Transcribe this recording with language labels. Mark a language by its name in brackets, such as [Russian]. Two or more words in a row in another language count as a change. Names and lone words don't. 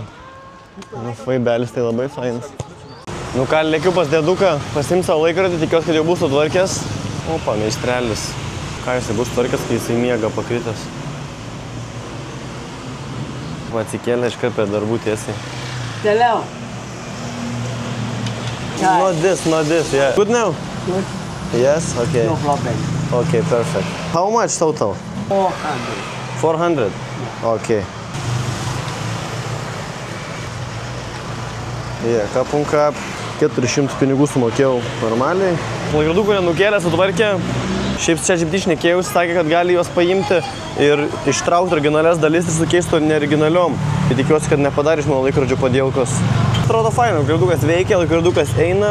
[Lithuanian] Nu, faibelis tai labai fainas. Nu ką, lėkiu pas dėduką, pasiim savo laikrodį, tikiuosi, kad jau bus sutvarkęs. Opa, meistrelis. Ką jisai bus sutvarkęs, kai jisai miega pakritęs. Atsikėlė iškart prie darbų tiesiai. Toliau. [English] Not this, yeah. Good now? Good. Yes, okay. No problem. Okay, perfect. How much total? 400. 400? Okay. Kap un kap. [Lithuanian] 400 pinigų sumokėjau normaliai. Laikrodų, kurie nukėlė, sutvarkė. Šiaip čia GPT šnekėjausi, sakė, kad gali juos paimti ir ištraukti originalias dalis ir sukeistų neoriginaliom. Tai tikiuosi, kad nepadarė iš mano laikrodžio padėlkos. Atrodo fainai, laikrodukas veikia, laikrodukas eina.